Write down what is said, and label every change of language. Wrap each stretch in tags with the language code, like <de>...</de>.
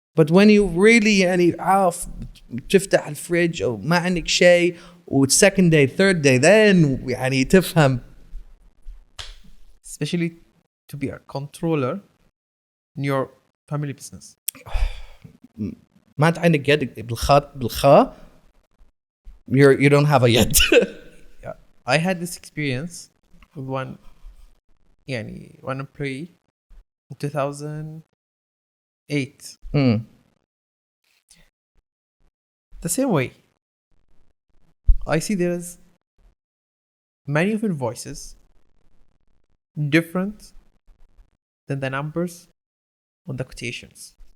<en>But when you really</en> <ar>يعني عارف تفتح الفريج أو ما عندك شيء</ar> <en>second day third day then</en> <ar>يعني تفهم.</ar> <en>Especially to be a controller in your family business.</en> <ar>ما أنت عندك يد بالخاء</ar> <en>you don't have a</en> <ar>يد.</ar> <en>Yeah. I had this experience with one employee in 2008. The same way. I see there's many of invoices different than the numbers on the quotations.</en>